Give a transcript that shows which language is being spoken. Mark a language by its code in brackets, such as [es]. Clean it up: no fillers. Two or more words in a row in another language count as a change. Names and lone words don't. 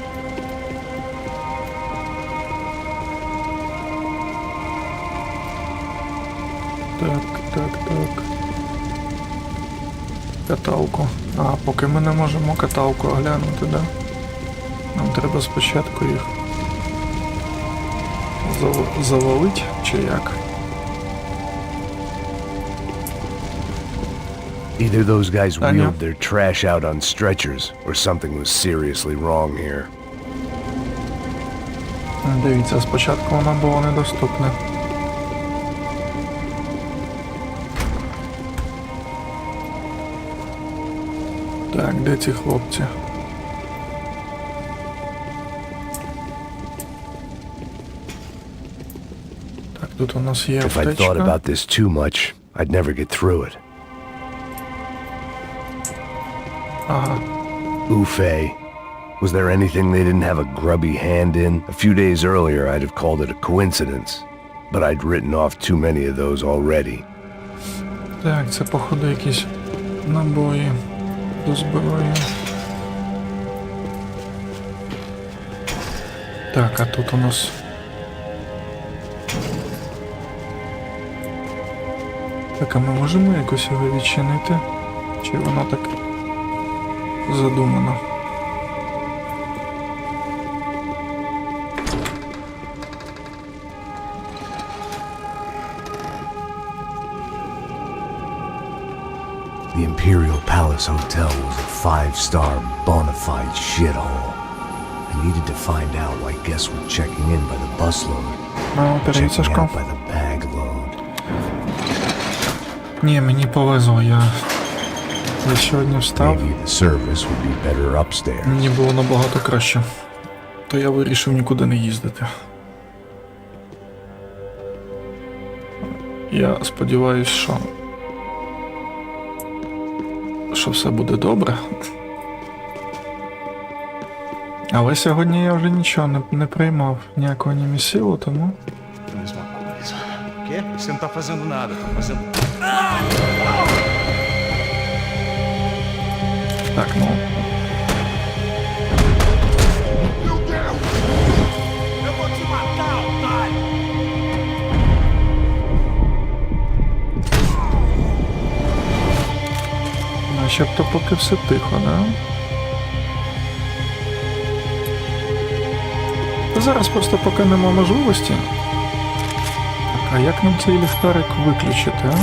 [uk] Так. Каталку. А, поки ми не можемо каталку оглянути, да? Нам треба спочатку їх завалить, чи як? [en] Either those guys wheeled their trash out on stretchers, or something was seriously wrong here. [uk] Дивіться, спочатку вона була недоступна. Так, де ці хлопці? Так, тут у нас є аптечка. [en] If I thought about this too much, I'd never get through it. [uk] Ага. Ufei. [en] Was there anything they didn't have a grubby hand in? A few days earlier, I'd have called it a coincidence, but I'd written off too many of those already. [uk] Так, це, походу, якісь набої до зброї. Так, а тут у нас... Так, а ми можемо якось його відчинити? Чи воно так задумано? [en] The Imperial Palace Hotel was a 5-star bona fide shithole. I needed to find out why guests were checking in by the busload, checking out by the bag load. [uk] Ні, мені повезло, я сьогодні встав. [en] Maybe the service would be better upstairs. [uk] Мені було набагато краще. то я вирішив нікуди не їздити. Я сподіваюся, що все буде добре. Але сьогодні я вже нічого не приймав, ніякого німісілу, тому... [pt] Mesma coisa. O quê? Você não tá fazendo nada, tá fazendo... [uk] Так, ну... [pt] Meu Deus! Eu vou te matar, otário! [uk] Начебто поки все тихо, да? Та зараз просто поки нема можливості. Так, а як нам цей ліхтарик виключити, а?